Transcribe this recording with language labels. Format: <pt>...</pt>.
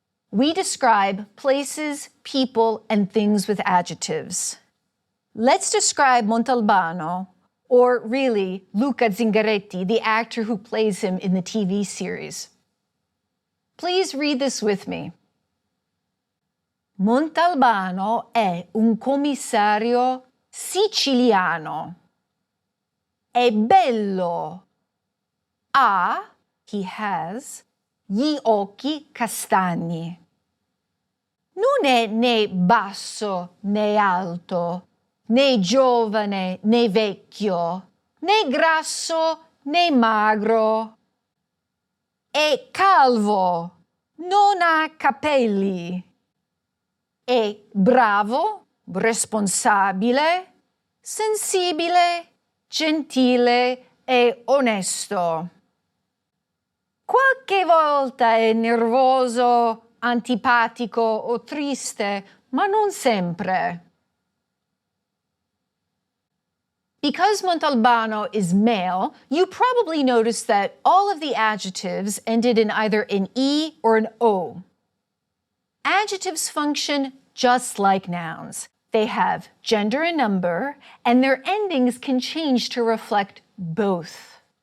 <en>We describe places, people, and things with adjectives. Let's describe Montalbano, or really Luca Zingaretti, the actor who plays him in the TV series. Please read this with me.</en> <it>Montalbano è un commissario siciliano. È bello.</it> <en>He has,</en> <it>gli occhi castagni. Non è né basso né alto, né giovane né vecchio, né grasso né magro. È calvo, non ha capelli. È bravo, responsabile, sensibile, gentile e onesto. Qualche volta è nervoso, antipatico o triste, ma non sempre.</it> <en>Because Montalbano is male, you probably noticed that all of the adjectives ended in either an E or an O. Adjectives function just like nouns. They have gender and number, and their endings can change to reflect both.</en>